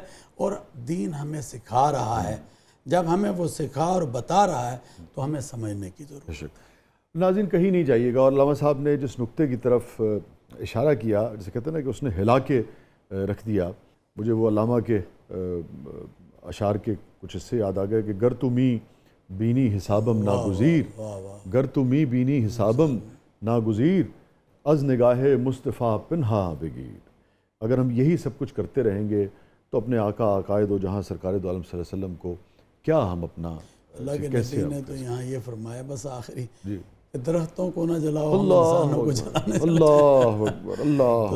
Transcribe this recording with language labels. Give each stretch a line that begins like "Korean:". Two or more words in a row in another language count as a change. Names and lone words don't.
Urdu: اور دین ہمیں سکھا رہا ہے، جب ہمیں وہ سکھا اور بتا رہا ہے تو ہمیں سمجھنے کی ضرورت ہے. ناظرین کہیں نہیں جائیے گا. اور علامہ صاحب نے جس نقطے کی طرف اشارہ کیا، جسے کہتے ہیں نا کہ اس نے ہلا کے رکھ دیا، مجھے وہ علامہ کے اشعار کے کچھ حصے یاد آ گئے کہ
Persian: گر تمی بینی حسابم ناگزیر، گر تمی بینی حسابم ناگزیر، از نگاہ مصطفیٰ پنہا بگیر.
Urdu: اگر ہم یہی سب کچھ کرتے رہیں گے تو اپنے آقا عقائد و جہاں سرکار دو عالم صلی اللہ علیہ وسلم کو کیا ہم اپنا اللہ کے نبی نے تو یہاں یہ فرمایا بس آخری کہ درختوں کو نہ جلاؤ، انسانوں کو جلانے.
Arabic: اللہ اکبر، اللہ